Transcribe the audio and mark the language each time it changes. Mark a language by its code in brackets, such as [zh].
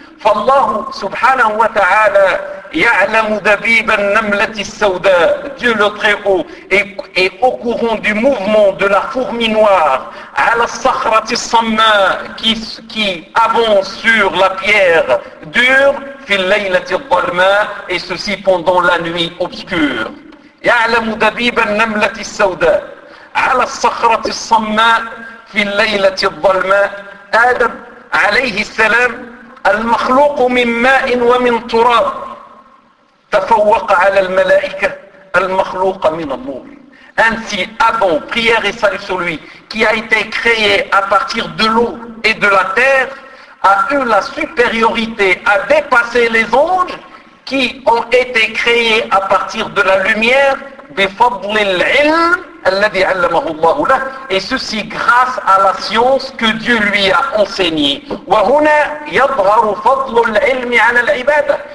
[ar] فالله سبحانه وتعالى يعلم دبيب النملة السوداء, [fr] Dieu le Très-Haut est au courant du mouvement de la fourmi noire, [ar] على الصخرة الصماء, [fr] qui avance sur la pierre dure, [ar] في الليلة الظلماء, [fr] et ceci pendant la nuit obscure. [ar] يعلم دبيب النملة السوداء على الصخرة الصماء في الليلة الظلماء, آدم عليه السلام المخلوق من ماء ومن تراب, تفوق على الملائكة المخلوق من النور. [fr] Ainsi, Adam, prière et salut sur lui, qui a été créé à partir de l'eau et de la terre, a eu la supériorité à dépasser les anges qui ont été créés à partir de la lumière, [ar] بفضل العلم الذي علمه الله له, [fr] et ceci grâce à la science que Dieu lui a enseignée. [ar] وهنا يظهر فضل العلم على العبادة,